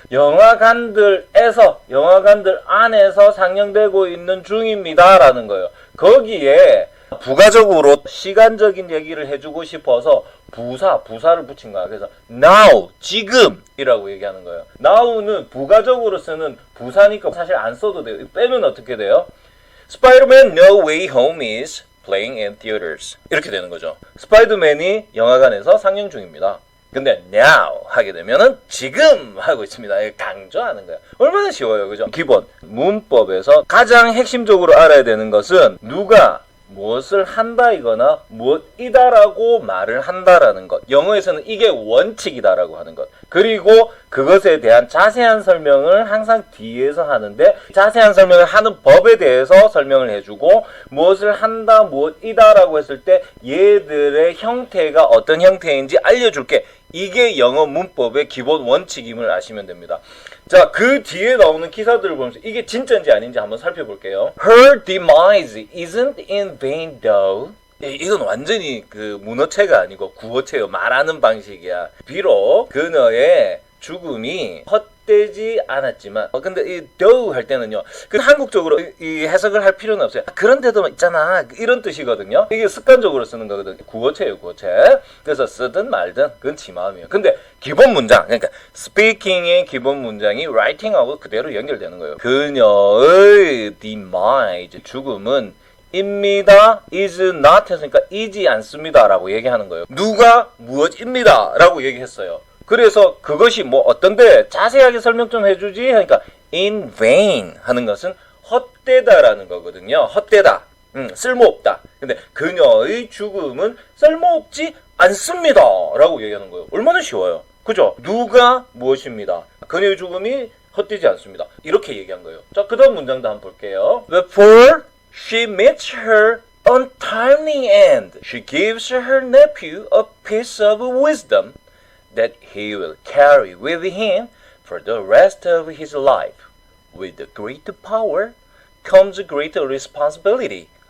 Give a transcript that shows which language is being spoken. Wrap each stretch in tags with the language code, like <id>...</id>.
<ko>영화관들에서 영화관들 안에서 상영되고 있는 중입니다 라는 거예요. 거기에 부가적으로 시간적인 얘기를 해주고 싶어서 부사를 붙인 거야. 그래서 now 지금이라고 얘기하는 거예요. now는 부가적으로 쓰는 부사니까 사실 안 써도 돼요. 빼면 어떻게 돼요?</ko> <en>Spider-Man No Way Home is playing in theaters.</en> <ko>이렇게 되는 거죠. 스파이더맨이 영화관에서 상영 중입니다. 근데 now 하게 되면은 지금 하고 있습니다. 강조하는 거야. 얼마나 쉬워요. 그죠? 기본 문법에서 가장 핵심적으로 알아야 되는 것은 누가 무엇을 한다이거나 무엇이다라고 말을 한다라는 것. 영어에서는 이게 원칙이다라고 하는 것. 그리고 그것에 대한 자세한 설명을 항상 뒤에서 하는데 자세한 설명을 하는 법에 대해서 설명을 해주고 무엇을 한다, 무엇이다라고 했을 때 얘들의 형태가 어떤 형태인지 알려줄게. 이게 영어 문법의 기본 원칙임을 아시면 됩니다. 자, 그 뒤에 나오는 기사들을 보면서 이게 진짜인지 아닌지 한번 살펴볼게요.</ko> <en>Her demise isn't in vain though.</en> <ko>이건 완전히 그 문어체가 아니고 구어체요. 말하는 방식이야. 비록 그녀의 죽음이 헛되지 않았지만 근데 이 though 할 때는요 그 한국적으로 이 해석을 할 필요는 없어요. 그런데도 있잖아 이런 뜻이거든요. 이게 습관적으로 쓰는 거거든요. 구어체예요, 구어체. 그래서 쓰든 말든 그건 지 마음이에요. 근데 기본 문장, 그러니까 speaking의 기본 문장이 writing하고 그대로 연결되는 거예요. 그녀의 demise, 죽음은 입니다.</ko> <en>is not</en> <ko>했으니까 이지 않습니다 라고 얘기하는 거예요. 누가 무엇입니다 라고 얘기했어요. 그래서 그것이 뭐 어떤데 자세하게 설명 좀 해주지 하니까</ko> <en>in vain</en> <ko>하는 것은 헛되다라는 거거든요. 헛되다. 쓸모없다. 근데 그녀의 죽음은 쓸모없지 않습니다 라고 얘기하는 거예요. 얼마나 쉬워요. 그죠? 누가 무엇입니다. 그녀의 죽음이 헛되지 않습니다. 이렇게 얘기한 거예요. 자, 그 다음 문장도 한번 볼게요.</ko> <en>Before she meets her untimely end, she gives her nephew a piece of wisdom that he will carry with him for the rest of his life. With the great power comes great responsibility.</en>